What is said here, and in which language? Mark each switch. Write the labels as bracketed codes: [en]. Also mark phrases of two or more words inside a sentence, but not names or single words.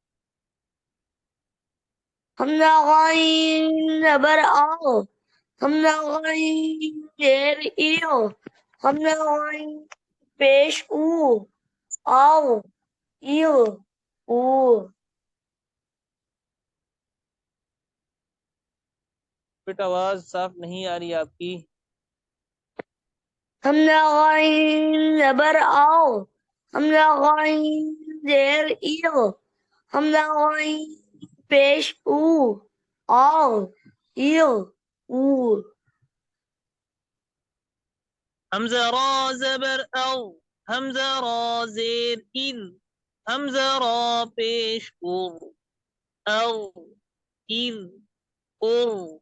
[ur] حمزہ غین زبر اغ، حمزہ غین زیر اغ، حمزہ غین پیش اغ، اغ اغ اغ. بیٹا آواز صاف نہیں آ رہی آپ کی. حمزہ غین زبر اغ، حمزہ غین زیر اغ، حمزہ غین پیش اغ، اغ اغ اغ. حمزہ را زبر اغ، حمزہ را زیر اذ، حمزہ را پیش اغ، اغ اذ اغ.